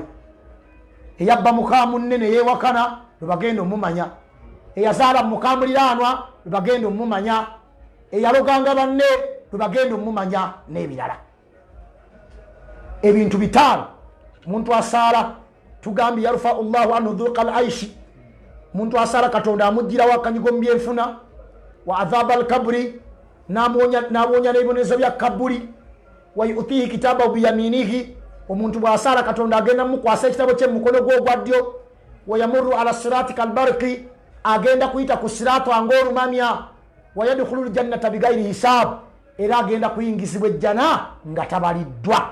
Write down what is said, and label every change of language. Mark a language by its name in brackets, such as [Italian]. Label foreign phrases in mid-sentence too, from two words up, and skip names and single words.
[Ganda] Eyabba muka munne ne yeewakana lwe bagenda omumanya, eyazaala muka muliraanwa lwe bagenda omumanya, eyaloganga banne lwe bagenda omumanya, n'ebirala. Ebintu bitaano muntu asaala tugambye [Arabic] يرفع الله عنه ضيق العيش, [Ganda] muntu asaala Katonda amugirawo akanyigo mu byenfuna, [Arabic] وعذاب القبر, [Ganda] n'amuwonya n'ebibonerezo bya kabuli, [Arabic] ويؤتيه كتابه بيمينه, [Ganda] omuntu bw'asaala Katonda agenda mukwasa ekitabo kye mu mukono gwe ogwa ddyo, [Arabic] ويمر على الصراط كالبرق, [Ganda] agenda kuyita ku siraato ng'olumamya, [Arabic] ويدخل الجنة بغير حساب, [Ganda] era agenda kuyingizibwa ejjana nga tabaliddwa.